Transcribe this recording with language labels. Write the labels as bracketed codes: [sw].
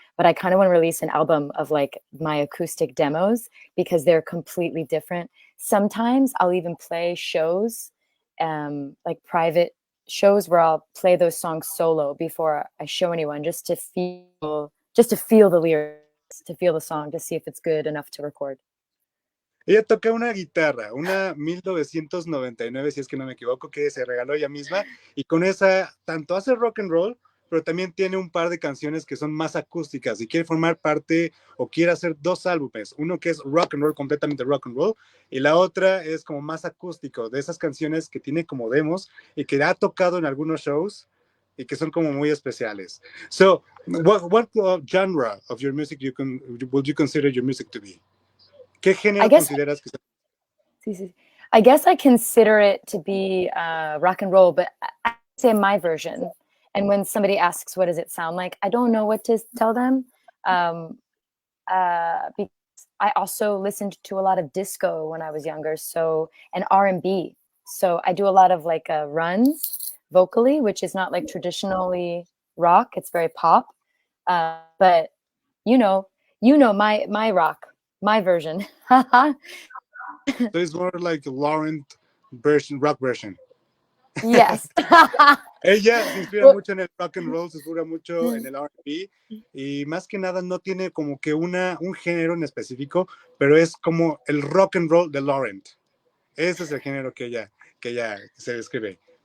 [en] But I kind of want to release an album of like my acoustic demos, because they're completely different. Sometimes I'll even play shows, like private shows, where I'll play those songs solo before I show anyone, just to feel the lyrics, to feel the song, to see if it's good enough to record. [es] Ella toca una guitarra, una 1999, si es que no me equivoco, que se regaló ella misma, y con esa tanto hace rock and roll, pero también tiene un par de canciones que son más acústicas, y quiere formar parte o quiere hacer dos álbumes, uno que es rock and roll, completamente rock and roll, y la otra es como más acústico, de esas canciones que tiene como demos y que ha tocado en algunos shows y que son como muy especiales. [en] So, what genre of your music would you consider your music to be? [es] ¿Qué género consideras que sea? [en] I guess I consider it to be rock and roll, but I say my version. And when somebody asks, what does it sound like? I don't know what to tell them. Because I also listened to a lot of disco when I was younger, and R&B. So I do a lot of like runs vocally, which is not like traditionally rock. It's very pop. But you know my rock, my version. So it's more like Lauren version, rock version. Yes. [es] Ella se inspira mucho en el rock and roll, se inspira mucho en el R&B, y más que nada no tiene como que un género en específico, pero es como el rock and roll de Lauren. Ese es el género que ella se describe.